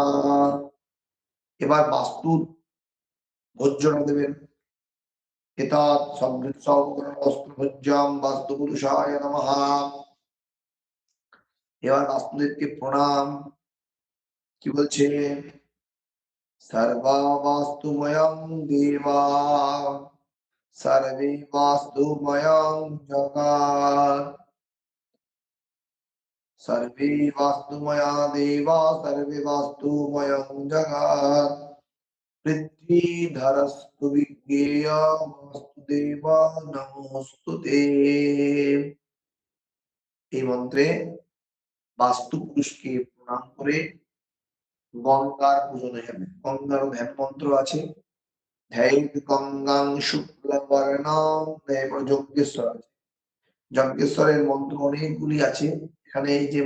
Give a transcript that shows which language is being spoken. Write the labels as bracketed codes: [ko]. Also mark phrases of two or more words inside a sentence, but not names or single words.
[bn] এবার বাস্তুর ভোজ্যটা দেবেন, [sa] এতৎ সমৃদ্ধ সৌপকরণ বস্ত্র ভোজ্যম বাস্তু পুরুষায় নমঃ। [bn] এবার বাস্তুদেবকে প্রণাম, কি বলছে, [sa] सर्वा वास्तुमयं देवा सर्वे वास्तुमयं जगत्, सर्वे वास्तुमया देवा सर्वे वास्तुमयं जगत्, पृथ्वीधरस्तु विज्ञेय वास्तुदेवा नमोस्तुते। [bn] এই মন্ত্রে বাস্তু পুরুষকে প্রণাম করে গঙ্গার পূজন হয়ে যাবে। গঙ্গার ধ্যান মন্ত্র আছে, [sa] ধ্যায়িত গঙ্গাং শুক্লবর্ণাং, [bn] এরপর যজ্ঞেশ্বর আছে। যজ্ঞেশ্বরের মন্ত্র অনেকগুলি আছে, এখানে এই যে